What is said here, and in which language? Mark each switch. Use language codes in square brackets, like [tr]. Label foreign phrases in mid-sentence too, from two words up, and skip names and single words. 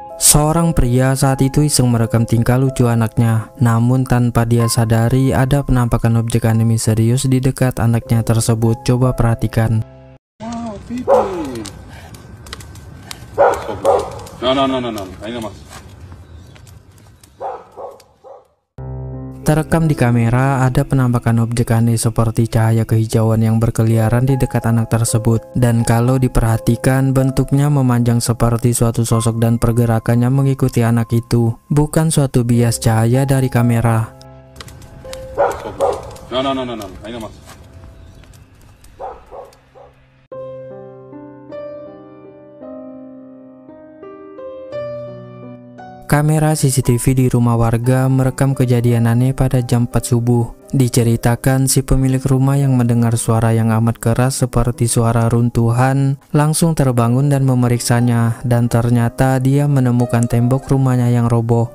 [id] Seorang pria saat itu iseng merekam tingkah lucu anaknya, namun tanpa dia sadari ada penampakan objek aneh misterius di dekat anaknya tersebut. Coba perhatikan. Wow, Pipi. [es] No. Ahí nomás. [id] Terekam di kamera ada penampakan objek aneh seperti cahaya kehijauan yang berkeliaran di dekat anak tersebut. Dan kalau diperhatikan bentuknya memanjang seperti suatu sosok dan pergerakannya mengikuti anak itu. Bukan suatu bias cahaya dari kamera. [es] No. Ahí nomás. [id] Kamera CCTV di rumah warga merekam kejadian aneh pada jam 4 subuh. Diceritakan si pemilik rumah yang mendengar suara yang amat keras seperti suara runtuhan langsung terbangun dan memeriksanya, dan ternyata dia menemukan tembok rumahnya yang roboh.